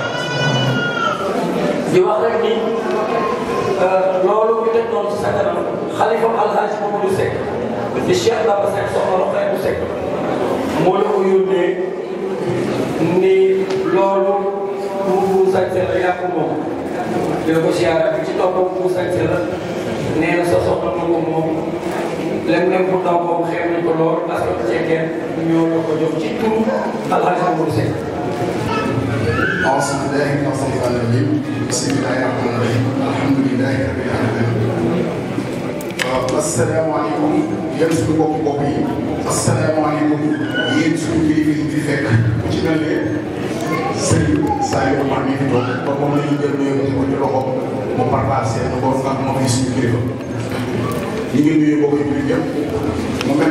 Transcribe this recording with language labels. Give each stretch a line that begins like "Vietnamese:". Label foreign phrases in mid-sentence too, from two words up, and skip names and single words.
Wolof: di wax rek ni loolu ñu teg noonu ci sa kanam xalifa Alxaaji Mamadou Seck di Cheikh Baba Seck soxna Rokhaya Seck moo la ko yónnee ni loolu bu sañse la yaa ko moom dina ko siyaara bi ci toppam bu sañse la nee na sa soxna na ko moom léeg-léeg bu ndaw boobu xeeb nañ ko lool
French: parce que
Wolof: ceekeen ñoo la ko jox ci turu Alxaaji Mamadou Seck
Arabic: أعوذ بالله من الشيطان الرجيم بسم الله الرحمن الرحيم الحمد لله رب العالمين
Wolof: asalaamaaleykum yéen suñu bopp yi asalaamaaleykum yéen suñu kilifa yi fi fekk ku ci mel ne Serigne Saliou Mar mi fi toog ba moom la ñu jël nuyoo ko ci loxo mu partagé na ko ak moom yi suñu kilifa ñu ngi nuyu bokk jullit yëpp mu mel